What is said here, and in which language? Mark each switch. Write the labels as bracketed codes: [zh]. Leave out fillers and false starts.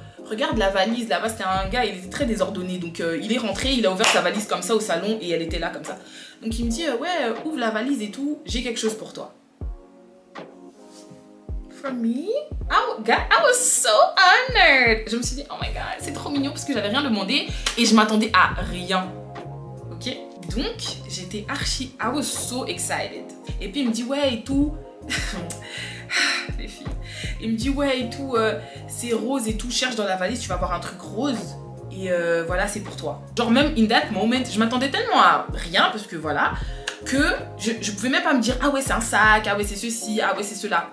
[fr] Regarde la valise, là-bas, c'était un gars, il était très désordonné. Donc, il est rentré, il a ouvert sa valise comme ça au salon et elle était là comme ça. Donc, il me dit, ouais, ouvre la valise et tout, j'ai quelque chose pour toi. [en] For me? I was so honored. [fr] Je me suis dit, [en] oh my god, [fr] c'est trop mignon parce que j'avais rien demandé et je m'attendais à rien. Ok? Donc, j'étais archi, [en] I was so excited. [fr] Et puis, il me dit, ouais, et tout. Les filles. Il me dit, ouais, et tout, c'est rose et tout, cherche dans la valise, tu vas avoir un truc rose. Et voilà, c'est pour toi. Genre, même [en] in that moment, [fr] je m'attendais tellement à rien parce que voilà. Que je pouvais même pas me dire, ah ouais, c'est un sac, ah ouais, c'est ceci, ah ouais, c'est cela.